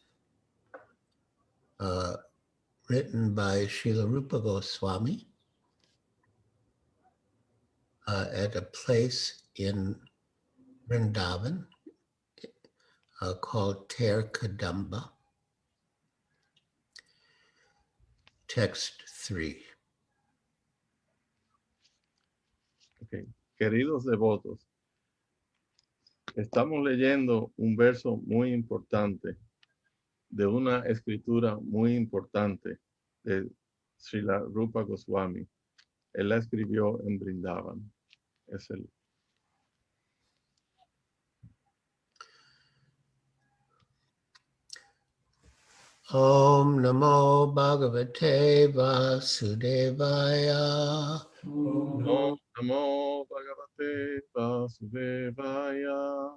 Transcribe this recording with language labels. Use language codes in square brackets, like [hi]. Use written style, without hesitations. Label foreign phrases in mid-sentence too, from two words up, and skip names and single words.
[en] written by Srila Rupa Goswami at a place in Vrindavan called Ter Kadamba. Text 3. Okay. [es] Queridos devotos, estamos leyendo un verso muy importante de una escritura muy importante de Srila Rupa Goswami. Él la escribió en Vrindavan. Es el [sa] ओम् नमो भगवते वासुदेवाय. ओम् नमो भगवते वासुदेवाय.